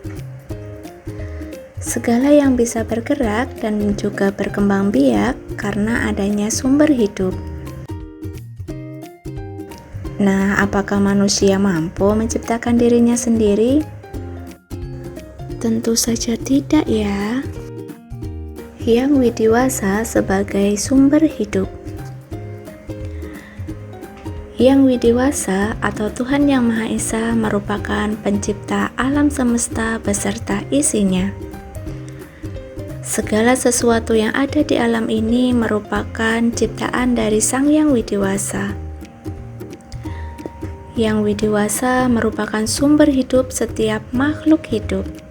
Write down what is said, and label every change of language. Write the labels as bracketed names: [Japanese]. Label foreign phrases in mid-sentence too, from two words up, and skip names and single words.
[Indonesian] Segala yang bisa bergerak dan juga berkembang biak karena adanya sumber hidup. Nah, apakah manusia mampu menciptakan dirinya sendiri? Tentu saja tidak ya. Hyang Widiwasa sebagai sumber hidup. Hyang Widiwasa atau Tuhan Yang Maha Esa merupakan pencipta alam semesta beserta isinya. Segala sesuatu yang ada di alam ini merupakan ciptaan dari Sang Hyang Widiwasa. Hyang Widiwasa merupakan sumber hidup setiap makhluk hidup.